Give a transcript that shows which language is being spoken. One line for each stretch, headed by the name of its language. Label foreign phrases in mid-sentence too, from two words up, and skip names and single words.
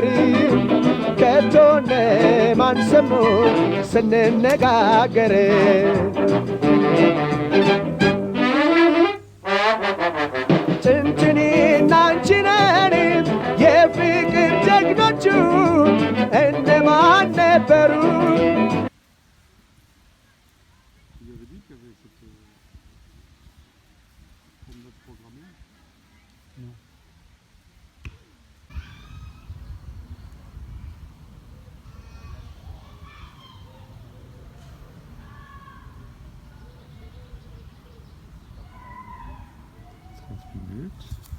Amharic: ከቶ እነማን ሰሙ ስንነጋገር? ጭንጭኔና አንቺ ነን የፍቅር ጀግኖቹ እነማን ነበሩ?
French: Vous avez dit qu'il y avait cette promenade programmée? Non. Minutes.